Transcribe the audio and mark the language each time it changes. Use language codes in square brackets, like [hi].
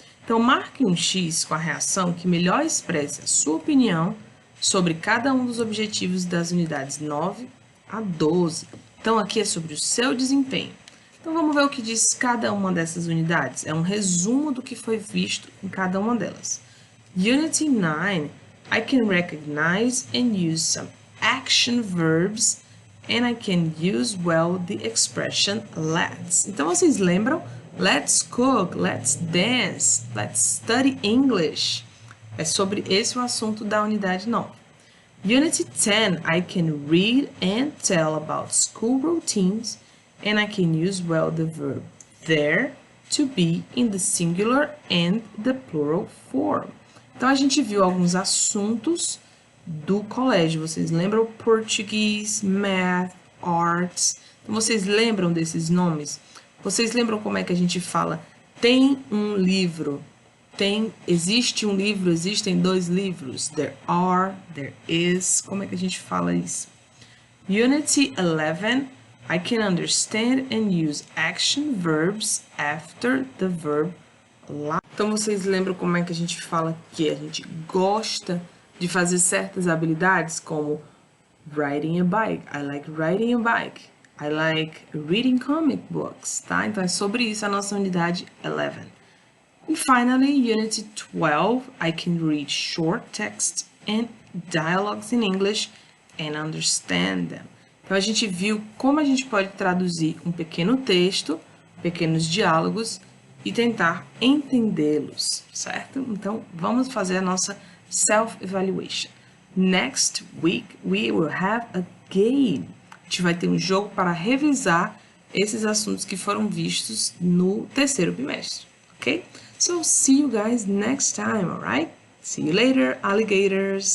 [pt] Então, marque um X com a reação que melhor expresse a sua opinião sobre cada um dos objetivos das unidades 9 a 12. Então, aqui é sobre o seu desempenho. Então, vamos ver o que diz cada uma dessas unidades. É um resumo do que foi visto em cada uma delas. [en] Unity 9, I can recognize and use some action verbs and I can use well the expression let's. [pt] Então, vocês lembram? [en] Let's cook, let's dance, let's study English. [pt] É sobre esse o assunto da unidade 9. [en] Unity 10, I can read and tell about school routines and I can use well the verb there to be in the singular and the plural form. [pt] Então, a gente viu alguns assuntos do colégio. Vocês lembram? Português, Math, Arts. Então, vocês lembram desses nomes? Vocês lembram como é que a gente fala? Tem um livro. Existe um livro, existem 2 livros. [en] There are, there is. [pt] Como é que a gente fala isso? [en] Unity 11. I can understand and use action verbs after the verb like. [pt] Então, vocês lembram como é que a gente fala que a gente gosta de fazer certas habilidades, como [en] riding a bike. I like riding a bike. I like reading comic books, tá? [pt] Então, é sobre isso a nossa unidade 11. [en] And finally, Unity 12, I can read short text and dialogues in English and understand them. [pt] Então, a gente viu como a gente pode traduzir um pequeno texto, pequenos diálogos e tentar entendê-los, certo? Então, vamos fazer a nossa self-evaluation. [en] Next week, we will have a game. [pt] A gente vai ter um jogo para revisar esses assuntos que foram vistos no terceiro bimestre, ok? [en] So, see you guys next time, alright? See you later, alligators!